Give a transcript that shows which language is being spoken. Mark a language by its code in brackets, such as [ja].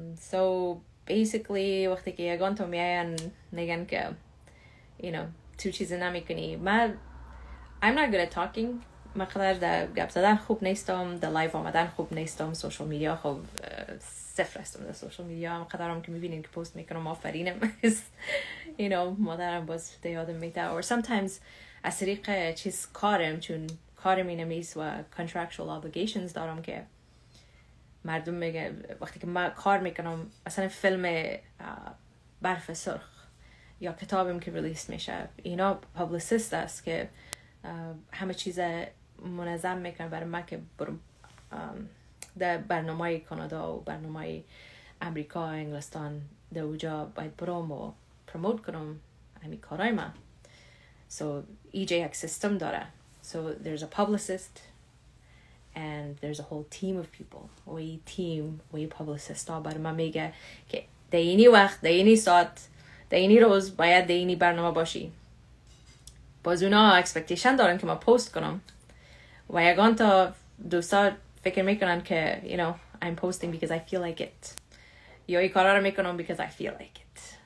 [fa] so basically وقتی که یگان تو میاین میگن که [en] you know [fa] تو چیزی نمیکنی. [en] من I'm not good at talking. [fa] من قدر در گپ زدن خوب نیستم، در لایو آمدن خوب نیستم، سوشال میدیا خوب صفر هستم در سوشال میدیا. هم قدرم که میبینین که پست میکنم آفرینم [en] you know [fa] مادرم باز یادم میده [en] or sometimes [fa] از طریق چیز کارم، چون کارم اینمیست و contractual obligations دارم که مردم میگه وقتی که من کار میکنم مثلا فیلم برف سرخ یا کتابم که ریلیس میشه اینا پابلیسیست است که همه چیز منظم میکنه برای من که برم در برنامه کانادا و برنامه امریکا انگلستان در اوجا باید برام و پروموت کنم همین کارای من. So EJ یک سیستم داره. [en] So there's a publicist and there's a whole team of people. [fa] و این تیم و این publicist ها برای من میگه که در اینی وقت، در اینی ساعت، در اینی روز باید در اینی برنامه باشی. باز اونا اکسپکتیشن دارن که ما پست کنم و یگان تا دوستا فکر میکنن که you know [en] I'm posting because I feel like it [fa] یا این کارا رو میکنم [en] because I feel like it.